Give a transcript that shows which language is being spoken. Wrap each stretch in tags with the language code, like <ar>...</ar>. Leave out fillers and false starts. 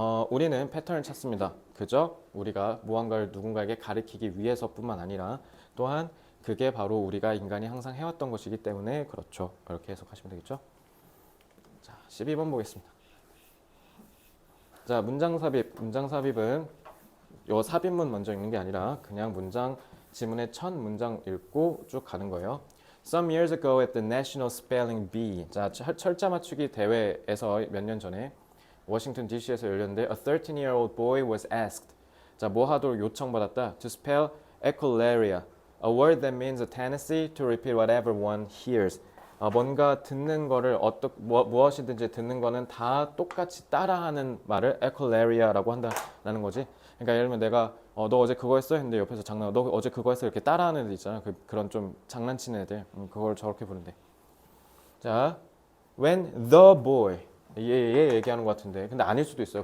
<ko>우리는 패턴을 찾습니다. 그저 우리가 무언가를 누군가에게 가리키기 위해서뿐만 아니라 또한 그게 바로 우리가 인간이 항상 해왔던 것이기 때문에 그렇죠. 이렇게 해석하시면 되겠죠. 자, 12번 보겠습니다. 자, 문장 삽입. 문장 삽입은 요 삽입문 먼저 읽는 게 아니라 그냥 문장 지문의 첫 문장 읽고 쭉 가는 거예요.</ko> <en>Some years ago at the National Spelling Bee.</en> <ko>자, 철자 맞추기 대회에서 몇 년 전에 워싱턴 DC에서 열렸는데</ko> <en>a 13-year-old boy was asked.</en> <ko>자, 뭐 하도록 요청받았다.</ko> <en>To spell echolalia, a word that means a tendency to repeat whatever one hears.</en> <ko>뭔가 듣는 거를 무엇이든지 듣는 거는 다 똑같이 따라하는 말을 echolaria라고 한다라는 거지. 그러니까 예를 들면 내가 너 어제 그거 했어? 했는데 옆에서 너 어제 그거 했어? 이렇게 따라하는 애들 있잖아. 그런 좀 장난치는 애들. 그걸 저렇게 부른대. 자,</ko> <en>when the boy</en> <ko>얘 얘기하는 것 같은데 근데 아닐 수도 있어요.</ko>